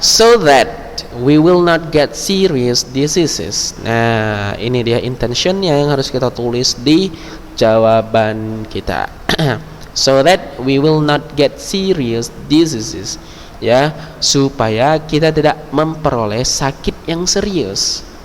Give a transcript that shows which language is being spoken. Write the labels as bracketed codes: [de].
[en] So that we will not get serious diseases. [id] Nah, ini dia intentionnya yang harus kita tulis di jawaban kita. [en] So that we will not get serious diseases. [id] Ya, supaya kita tidak memperoleh sakit yang serius.